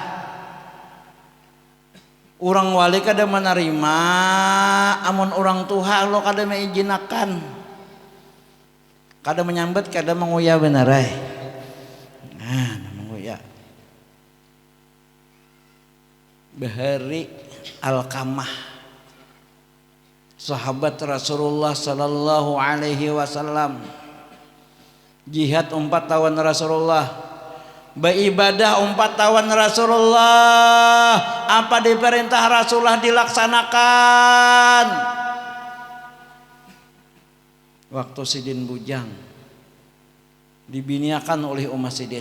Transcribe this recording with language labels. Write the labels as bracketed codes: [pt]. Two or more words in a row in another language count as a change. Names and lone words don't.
[bjn] Urang wali kada menerima, amun orang tuha lo kada meijinakan. Kada menyambut, kada menguya benerai. Menguya. Bahari Alqamah, sahabat Rasulullah [ar] صلى الله عليه وسلم, [bjn] jihad 4 tahun Rasulullah, beribadah 4 tahun Rasulullah, apa diperintah Rasulullah dilaksanakan. Waktu Sidin bujang dibiniakan oleh Umma Sidin.